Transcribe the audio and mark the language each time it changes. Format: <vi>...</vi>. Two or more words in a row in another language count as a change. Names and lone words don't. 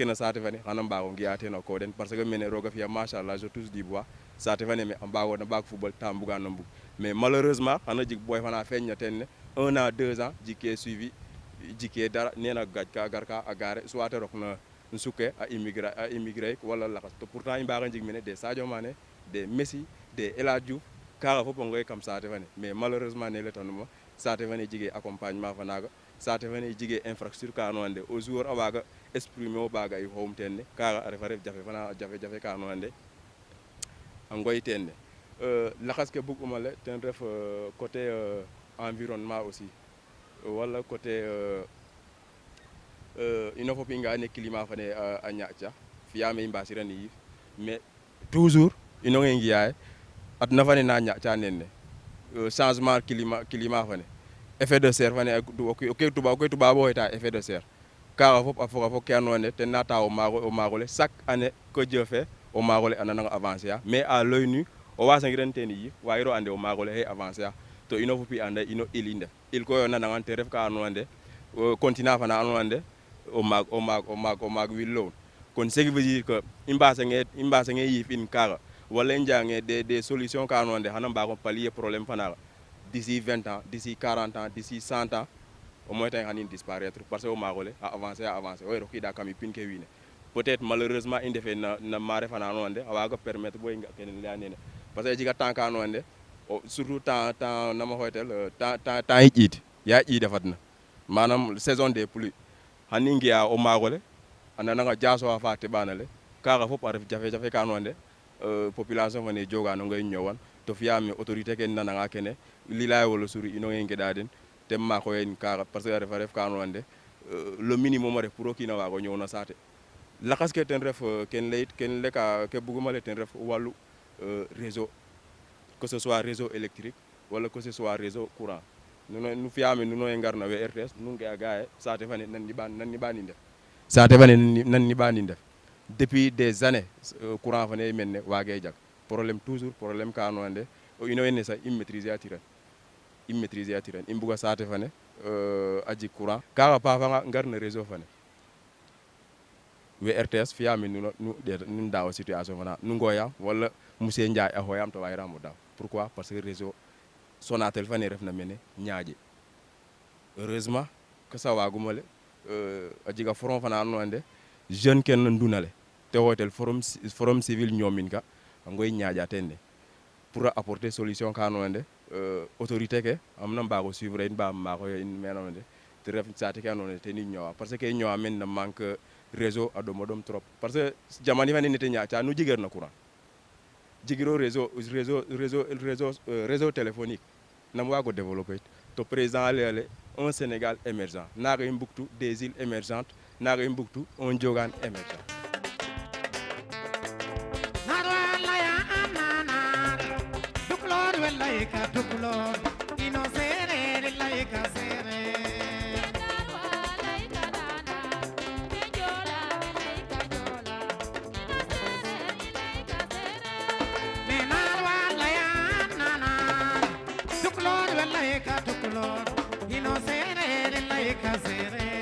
<srr>no saate fane xana mbaag o ngi'a teen a qoox den</srr> <fr>parce que</fr> <srr>mene roog a fi'a machallah</srr> <fr>je touche du bois</fr> <srr>saate fane me a mbaagoona mbaag football ta mbuga no mbug mais malheureusement xana jeg boy fana feeñna teen ne</srr> <fr>1 an 2 ans</fr> <srr>jikee suivi jikee dara nena gaaj ka gar ka a gaare soit rok na suke a immigré wala lakas to pourtant i mbaaga njeg mene des Sadio Mané des Messi des El Hadji Diouf kaaga fop a ngoy kam saate fane</srr> <fr>mais malheureusement</fr> <srr>ne letanuma saate fane jege accompagnement fa naaga saate fane jege infrastructure ka andoona yee</srr> <fr>au jour</fr> <srr>a waaga exprimer o baaga i xoxum teen ne kaaga a refa ref jafe-jafe ka andoona yee a ngoy teen ne lakas ke bug'uma le ten ref</srr> <fr>côté environnement aussi</fr> <srr>wala côté ino fop i nga'a ne climat fane a ñaaƴta fi'aam i mbaasiran yiif</srr> <fr>mais toujours</fr> <srr>ino nge ngi'a ye adna fane na ñaaƴta nene</srr> <fr>changement climat</fr> <srr>fane</srr> <fr>effet de serre</fr> <srr>fane o ke tubaab o xeta</srr> <fr>effet de serre</fr> <srr>kaaga fop a foga fo ke andoona yee ten na taa o maag ole</srr> <fr>chaque année que Dieu fait</fr> <srr>o maag ole a nanang avancer a</srr> <fr>mais à l'œil nu</fr> <srr>o waasangiran teen yiif waagiro ande o maag ole xay avancer a to ino fop i anda ino il i ndef il koy o nanangan te ref ka andoona yee continent fana andoona yee o maag willown kon</srr> <fr>ce qui veut dire que</fr> <srr>i mbasange yiif in kaaga wala i njange</srr> <fr>des solutions</fr> <srr>ka andoona yee xana mbaag o</srr> <fr>pallier problème</fr> <srr>fanaga</srr> <fr>d'ici 20 ans d'ici 40 ans d'ici 100 ans au moins</fr> <srr>tan xanin</srr> <fr>disparaître parce que</fr> <srr>o maag ole a avancer o rokiida kam pin ke wiin we</srr> <fr>peut-être malheureusement</fr> <srr>i ndefe na maare fana andoona yee a waaga permettre bo i nga kene laya nene</srr> <fr>parce que</fr> <srr>a jega temps ka andoona yee</srr> <fr>surtout temps</fr> <srr>nama xooytel temps i ƴiid ya ƴiid a fadna manam saison</srr> <fr>des pluies</fr> <srr>xan i ngi'a o maag ole a nananga jasoxa fa teɓaana le kaaga fop a ref jafe-jafe ka andoona yee population fane joganongo i ñoowan to fi'aam autorité ke nananga kene lilay wala suri ino nge ngeɗa den tem maakoyen kaaga</srr> <fr>parce que</fr> <srr>a refa ref ka andoona yee</srr> <fr>le minimum</fr> <srr>a ref pour o kiin a waag o ñoow no saate lakas ke ten ref ken layit ken leka ke buguma lay ten ref wàllu</srr> <fr>réseau que ce soit réseau électrique</fr> <srr>wala</srr> <fr>que ce soit réseau courant</fr> <srr>nu fi'aame nuno ye ngarna we RTS nu nge'a ga ye saate fane nan niɓanin ndef saate fane nan niɓanin ndef</srr> <fr>depuis des années courant</fr> <srr>fane mene waage jag problème</srr> <fr>toujours problème</fr> <srr>ka andoona yee o ino wene sax i maîtriser a tiran i mbuga saate fane a jeg courant kaaga paafanga ngar no réseau fane we RTS fi'aame nu ndaaw situation fana nu ngooyaam wala monsieur Ndiaye a xooyaam to waayiraam o daaw</srr> <fr>pourquoi parce que réseau Sonatel</fr> <srr>fane refna mene ñaaƴe</srr> <fr>heureusement que ça</fr> <srr>waaguma le a jega forum fana andoona yee jeune ke no nduna le te xooytel</srr> <fr>forum civil</fr> <srr>ñoomin ka a ngoy ñaaƴa teen ne pour a</srr> <fr>apporter solution</fr> <srr>ka andoona yee autorité ke am na mbaag o suivre in ba maaxoyo in me andoona yee te ref saate ke andoona yee ten i ñoowa</srr> <fr>parce que</fr> <srr>i ñoowa men na</srr> <fr>manque réseau</fr> <srr>a ɗoma ɗom</srr> <fr>trop parce que</fr> <srr>jamani fane nete ñaaƴta nu jigeer na courant jigiro</srr> <fr>réseau téléphonique</fr> <srr>nam waago développer it to président a laya le</srr> <fr>un Sénégal émergent</fr> <srr>naaga i mbugtu</srr> <fr>des îles émergentes</fr> <srr>naaga i mbugtu</srr> <fr>un Diogan émergent</fr> <srr>Narwa laya ananar duklor we layka duklor ino sereer layka sereer me narwa laya ananar duklor we layka duklor ino sereer layka sereer</srr>